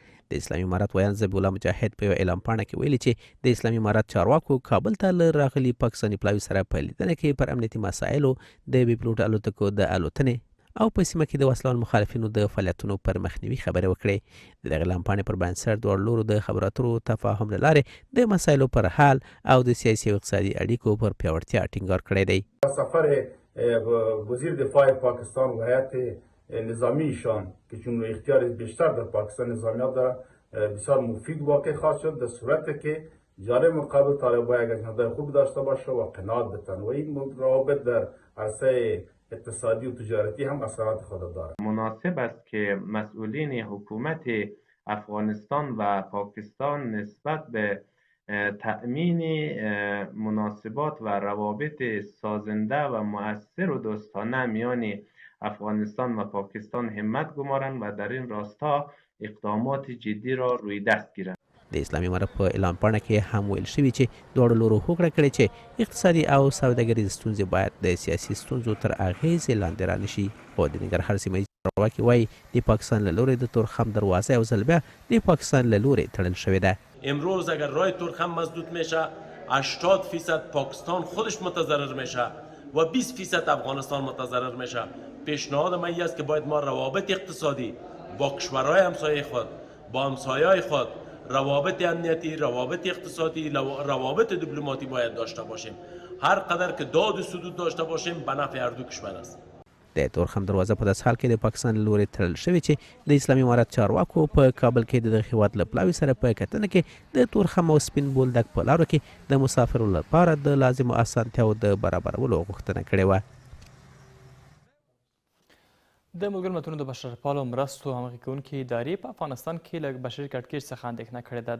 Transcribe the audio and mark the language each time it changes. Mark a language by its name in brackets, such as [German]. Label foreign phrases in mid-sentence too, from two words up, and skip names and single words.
[Pashto] د اسلامي امارت ویان ذبیح الله مجاهد په یو اعلان پاڼه کې ویلي چې د اسلامي امارت چارواکو کابل ته له راغلي پاکستاني پلاوي سره په لیدنه کې پر امنیتي مسایلو د بې پیلوټه الوتکو د الوتنې او په سیمه کې د وسلوال مخالفینو د فعالیتونو پر مخنیوي خبرې وکړې. د دغه اعلان پاڼې پر بنسټ دواړو لورو د خبرو اترو تفاهم له لارې د مسایلو پر حل او د سیاسي او اقتصادي اړیکو پر پیاوړتیا ټینګار کړی دی. [Persian] سفر وزیر دفاع پاکستان و هیئت نظامی ایشان که چون اختیار بیشتر در پاکستان نظامیات دارد بسیار مفید واقع خواهد شد در صورتی که جانب مقابل طالبان یک اجنده خوب داشته باشه و قناعت بتن و این روابط در عرصه اقتصادی و تجارتی هم اثرات خود دارد. مناسب است که مسئولین حکومت افغانستان و پاکستان نسبت به تأمین مناسبات و روابط سازنده و مؤثر و دوستانه میان افغانستان و پاکستان همت گمارند و در این راستا اقدامات جدی را روی دست گیرند. [Pashto] د اسلامي امارت په اعلان پاڼه کې هم ویل شوي چې دواړو لورو هوکړه کړې چې اقتصادي او سوداګریز ستونزې باید د سیاسي ستونزو تر اغېزې لاندې رانشي. خو د ننګرهار سیمه ییز چارواکي وایي د پاکستان له لوري د تورخم دروازه یو ځل بیا د پاکستان له لوري تړل شوې ده. [Persian] امروز اگر راه تورخم مسدود میشه 80% پاکستان خودش متضرر میشه و 20% افغانستان متضرر میشه. پیشنهاد من این است که باید ما روابط اقتصادی با کشورهای همسایه خود با همسایه‌های خود روابط امنیتی، روابط اقتصادی، روابط دیپلماتی باید داشته باشیم. هر قدر که داد و سدود داشته باشیم به نفع هر دو کشور است. [Pashto] د تورخم دروازه په داس حال کې د پاکستان له لوري تړل شوې چې د اسلامي امارت چارواکو په کابل کې د دغه هیواد له پلاوي سره په کتنه کې د تورخم او سپین بولدک په لارو کې د مسافرو لپاره د لازمو اسانتیاوو د برابرولو غوښتنه کړې وه. د ملګرو ملتونو د بشرپالو مرستو همغږي کوونکې ادارې په افغانستان کې له بشري کړکېچ څخه اندېښنه کړې ده.